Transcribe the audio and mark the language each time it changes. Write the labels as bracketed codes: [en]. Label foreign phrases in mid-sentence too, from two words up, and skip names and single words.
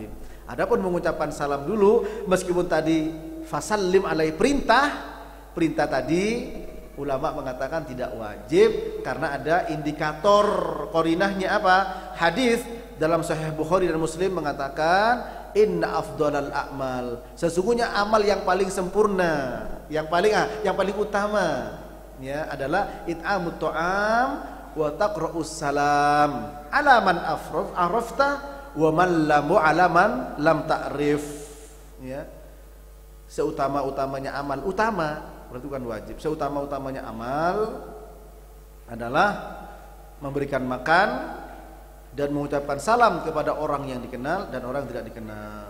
[id] Adapun mengucapkan salam dulu, meskipun tadi [ar] فسلم على [id] perintah tadi ulama mengatakan tidak wajib karena ada indikator korinahnya apa? Hadis dalam Sahih Bukhari dan Muslim mengatakan [ar] إن أفضل الأعمال, [id] sesungguhnya amal yang paling sempurna, yang paling utama ya adalah [ar] إطعام الطعام وتقرأ السلام على من عرفت ومن لم على من لم تعرف. [id] Ya, seutama-utamanya amal, utama berarti bukan wajib, seutama-utamanya amal adalah memberikan makan dan mengucapkan salam kepada orang yang dikenal dan orang yang tidak dikenal.